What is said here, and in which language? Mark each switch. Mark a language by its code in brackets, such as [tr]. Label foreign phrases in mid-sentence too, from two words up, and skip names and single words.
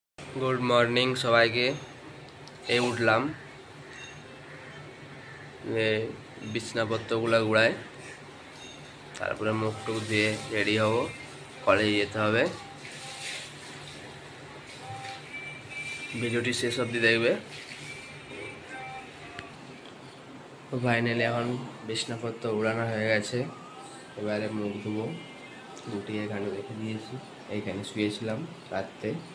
[en] good morning [bn] সবাইকে উঠলাম বিছানাপত্রগুলো গুটাই তারপরে মুখ টুক ধুয়ে রেডি হব কলেজ যেতে হবে। ভিডিওটি শেষ অবধি দেখবে। তো ফাইনালি এখন বিছনাপত্র উড়ানো হয়ে গেছে। এবারে মুখ ধুবো। রুটি এখানে রেখে দিয়েছি, এইখানে শুয়েছিলাম রাতে।